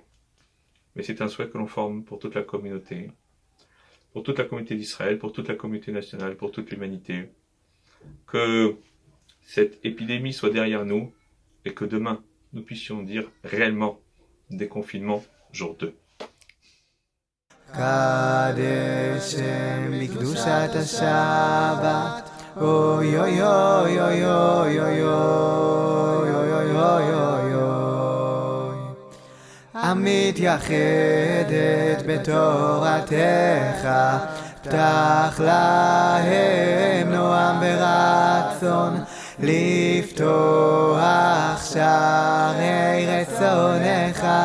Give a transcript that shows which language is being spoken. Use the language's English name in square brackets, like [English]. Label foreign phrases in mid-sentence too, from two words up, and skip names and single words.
[French] Mais c'est un souhait que l'on forme pour toute la communauté d'Israël, pour toute la communauté nationale, pour toute l'humanité, que cette épidémie soit derrière nous et que demain, nous puissions dire réellement déconfinement jour 2. [Hebrew] קדשם בקדושת השבת, אוי אוי אוי אוי אוי אוי אוי אוי אוי אוי אוי אוי. המתייחדת בתורתך, פתח להם נועם ורצון, לפתוח שערי רצונך.